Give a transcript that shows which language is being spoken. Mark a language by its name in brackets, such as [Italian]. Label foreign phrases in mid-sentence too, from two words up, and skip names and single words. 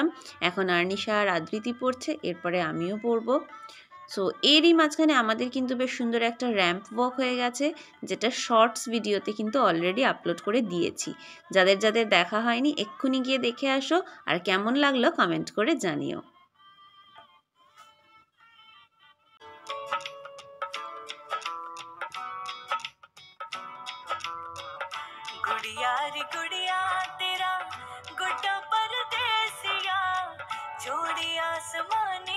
[Bangla] এখন আর্নিশা আর আদ্রিতি পড়ছে, এরপরে আমিও পড়ব। সো এরই মাঝখানে আমাদের কিন্তু বেশ সুন্দর একটা [English] ramp walk [Bangla] হয়ে গেছে, যেটা [English] shorts videote [Bangla] কিন্তু [English] already upload [Bangla] করে দিয়েছি। যাদের যাদের দেখা হয়নি এক্ষুনি গিয়ে দেখে আসো, আর কেমন লাগলো কমেন্ট করে জানিও। [Hindi] गुड़िया रे गुड़िया तेरा गुड्डा परदेसिया जोड़ी आसमानी